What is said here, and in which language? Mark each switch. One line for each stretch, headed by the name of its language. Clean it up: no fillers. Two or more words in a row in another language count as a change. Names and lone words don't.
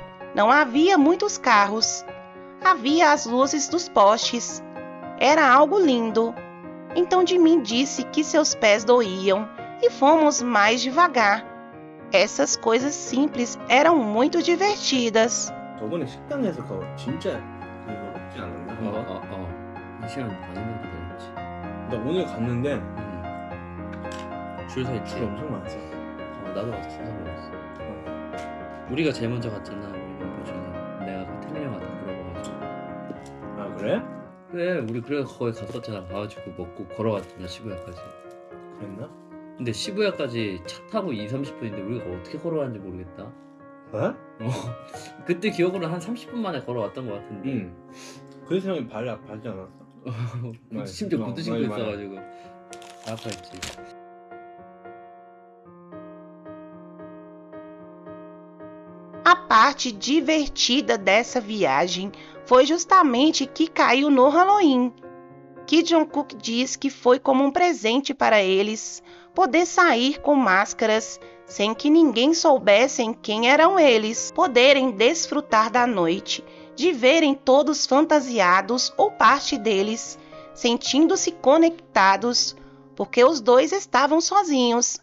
Portuguese: Não havia muitos carros. Havia as luzes dos postes. Era algo lindo. Então Jimin disse que seus pés doíam e fomos mais devagar. Essas coisas simples eram muito divertidas.
Korean: 저번에 식당에서 그거 진짜 이거 먹지 않았나? 2시간 반이나 기다렸지. 나 오늘 갔는데 줄 서 있지? 줄 엄청 많았어. 나도 가서 사서 먹었어. 우리가 제일 먼저 갔잖아. 우리 멤버 중에 내가 그 태민 형한테 물어봐가지고. 아 그래? 그래 우리 그래서 거기 갔었잖아. 가가지고 먹고 걸어갔잖아 시부야까지. 그랬나? 근데 시부야까지 차 타고 2-30분인데 우리가 어떻게 걸어왔는지 모르겠다. 어? 그때 기억으로 한 30분 만에 걸어왔던 것 같은데. 그래서 형이 발이 아파하지 않았어? 심지어 구두 신고 있어가지고 아파했지.
Portuguese: A parte divertida dessa viagem foi justamente que caiu no Halloween. Que Jungkook diz que foi como um presente para eles poder sair com máscaras sem que ninguém soubesse quem eram eles, poderem desfrutar da noite, de verem todos fantasiados ou parte deles, sentindo-se conectados, porque os dois estavam sozinhos.